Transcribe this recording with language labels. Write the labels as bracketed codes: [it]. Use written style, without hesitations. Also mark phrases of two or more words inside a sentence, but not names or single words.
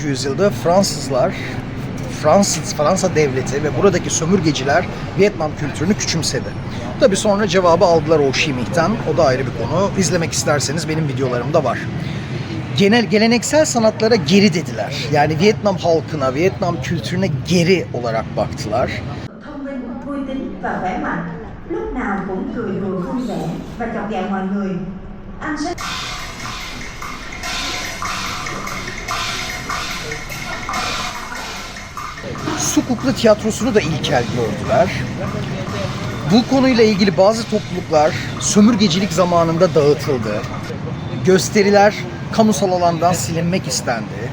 [tr] yüzyılda Fransa devleti ve buradaki sömürgeciler Vietnam kültürünü küçümsedi. Tabi sonra cevabı aldılar Ho Chi Minh'ten. O da ayrı bir konu. İzlemek isterseniz benim videolarımda var. Geleneksel sanatlara geri dediler. Yani Vietnam halkına, Vietnam kültürüne geri olarak baktılar. [vi] Thông minh, vui tính và khỏe mạnh, lúc nào cũng cười đùa vui vẻ và chọc ghẹo mọi người. Anh sẽ [tr] Su Kukla tiyatrosunu da ilkel gördüler. Bu konuyla ilgili bazı topluluklar sömürgecilik zamanında dağıtıldı. Gösteriler kamusal alandan silinmek istendi.